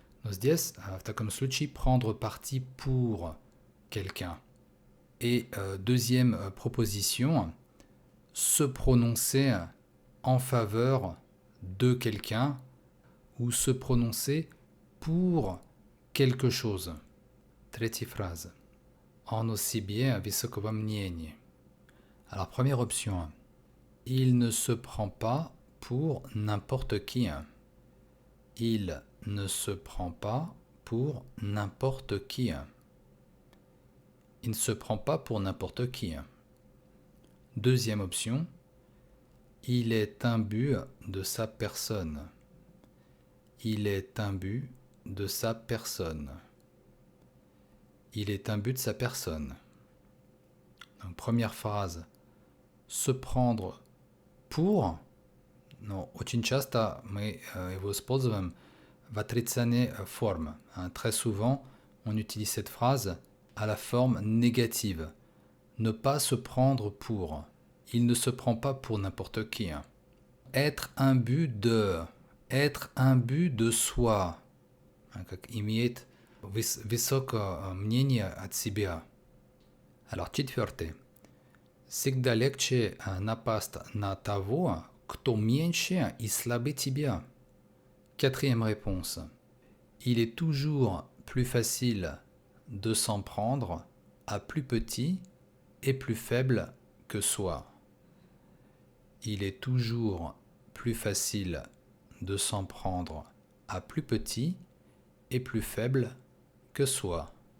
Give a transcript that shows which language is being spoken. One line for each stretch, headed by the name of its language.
Russian: Здесь, в таком случае,
French: prendre parti pour quelqu'un. Et deuxième proposition, se prononcer en faveur de quelqu'un ou se prononcer pour quelque chose.
Russian: Третья
French: phrase.
Russian: Он о себе высокого мнения.
French: Alors, première option. Il ne se prend pas pour n'importe qui. Il ne se prend pas pour n'importe qui. Il ne se prend pas pour n'importe qui. Deuxième option. Il est imbu de sa personne. Il est imbu de sa personne. Il est imbu de sa personne. Donc, première phrase. Se prendre pour.
Russian: Но очень часто мы его используем в отрицательной форме.
French: Très souvent, on utilise cette phrase à la forme négative. Ne pas se prendre pour. Il ne se prend pas pour n'importe qui. Être imbu de. Être imbu de soi.
Russian: Как имеет высокое мнение от себя.
French: Alors,
Russian: четвертый. Всегда легче напасть на того, кто меньше и слабее тебя.
French: Quatrième réponse. Il est toujours plus facile de s'en prendre à plus petit et plus faible que soi. Il est toujours plus facile de s'en prendre à plus petit et plus faible que soi.